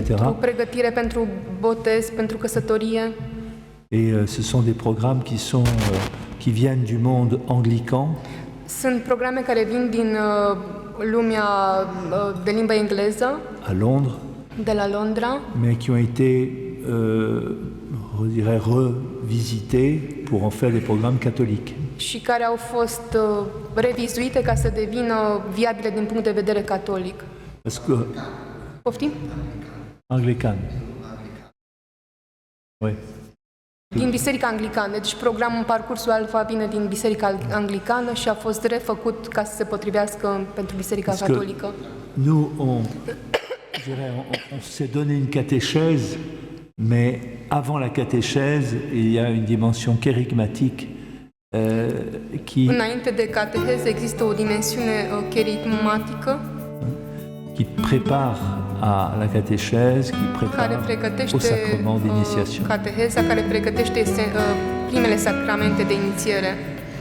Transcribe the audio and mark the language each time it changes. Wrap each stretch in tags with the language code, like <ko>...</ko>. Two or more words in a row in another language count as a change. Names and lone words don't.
<ro>pentru pregătire pentru botez, pentru căsătorie.</ro> <fr>Et ce sont des programmes qui viennent du monde anglican,</fr> <ro>Sunt programe care vin din lumea de limbă engleză,</ro> <fr>à Londres,</fr> <ro>de la Londra,</ro> <fr>mais qui ont été, je dirais, revisités pour en faire des programmes catholiques.</fr> <ro>și care au fost revizuite ca să devină viabile din punct de vedere catolic.</ro> <fr>Parce que</fr> <ro>Poftim?</ro> <fr>anglican. Oui.</fr> <ro>Din Biserica Anglicană. Deci programul Parcursul Alfa vine din Biserica Anglicană și a fost refăcut ca să se potrivească pentru Biserica</ro> <fr>Parce que</fr> <ro>Catolică.</ro> <fr>nous, je dirais, on s'est donné une catéchèse, mais avant la catéchèse, il y a une dimension kérigmatique</fr> <ro>Înainte de cateheză există o dimensiune cherigmatică</ro> <fr>qui prépare à la catéchèse, qui</fr> <ro>care</ro> <fr>prépare au</fr> <ro>pregătește</ro> <fr>sacrement d'initiation.</fr> <ro>cateheza, care pregătește primele sacramente de inițiere.</ro>